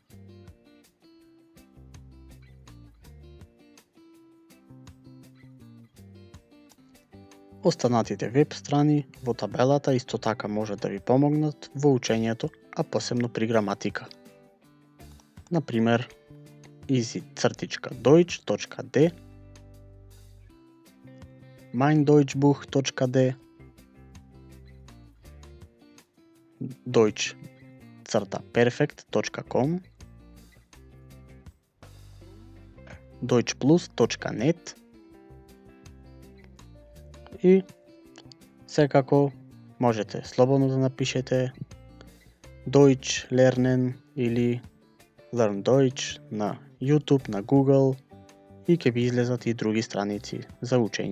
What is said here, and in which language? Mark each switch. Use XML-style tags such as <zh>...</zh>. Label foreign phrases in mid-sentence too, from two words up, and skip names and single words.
<mk>Останатите веб страни во табелата исто така можат да ви помогнат во учењето, а посебно при граматика. Например, easy-deutsch.d, meindeutschbuch.d, deutsch-perfect.com, deutschplus.net и секако можете слободно да напишете</mk> <de>Deutsch lernen</de> <mk>или</mk> <en>Learn Deutsch</en> <mk>на YouTube, на Google и ќе ви излезат и други страници за учење.</mk>